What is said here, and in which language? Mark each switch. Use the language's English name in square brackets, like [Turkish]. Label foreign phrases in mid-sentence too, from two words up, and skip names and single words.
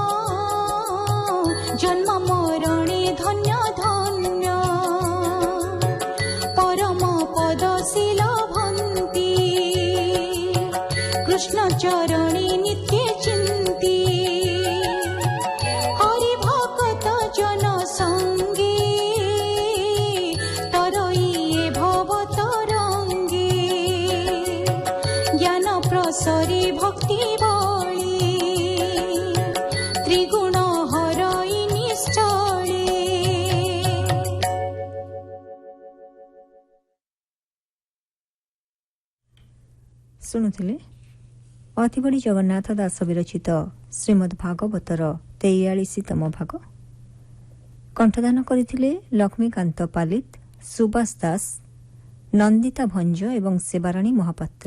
[Odia] ଜନ୍ମ ମରଣେ ଧନ୍ୟ ଧନ୍ୟ ପରମ ପଦଶୀଳ ଭନ୍ତି କୃଷ୍ଣ ଚରଣେ ନିତ୍ୟ ଚିନ୍ତି ହରି ଭକ୍ତ ଜନ ସଙ୍ଗେ ତରଇ ଭବ ତରଙ୍ଗେ ଜ୍ଞାନ ପ୍ରସରେ ଭକ୍ତି ବଳି ତ୍ରିଗୁଣ ହରଇ ନିଶ୍ଚଳେ। ଶୁଣୁଥିଲେ ଅତିବଡ଼ି ଜଗନ୍ନାଥ ଦାସ ବିରଚିତ ଶ୍ରୀମଦ୍ ଭାଗବତର 43ତମ ଭାଗ। କଣ୍ଠଦାନ କରିଥିଲେ ଲକ୍ଷ୍ମୀକାନ୍ତ ପାଲିତ, ସୁବାସ ଦାସ, ନନ୍ଦିତା ଭଞ୍ଜ ଏବଂ ସେବାରାଣୀ ମହାପାତ୍ର।